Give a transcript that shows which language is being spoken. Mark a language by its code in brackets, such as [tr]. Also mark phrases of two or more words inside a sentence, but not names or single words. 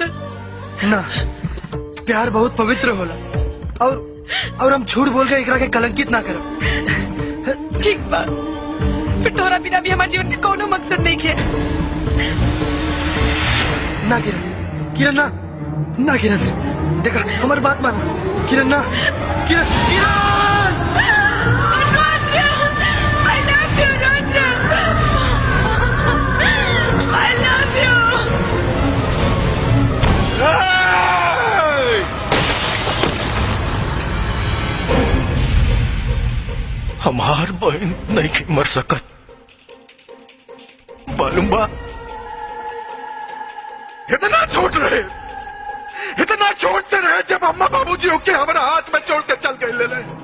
[bho] ना, प्यार बहुत पवित्र होला और हम झूठ बोल के एकरा के कलंकित ना करब। ठीक बा, फिर तोरा बिना भी हमारे जीवन के कोनो मकसद नहीं है। ना किरण ना, ना किरण, देखा हमारी बात मान। किरण ना, किरण [en] I love you, Rudra. I love you. [bho] हमार बहन नहीं के मर सकत, मालूम बा? इतना छोट रहे, इतना छोट से रहे जब अम्मा बाबूजी होके हमारा हाथ में छोड़ के चल गए ले।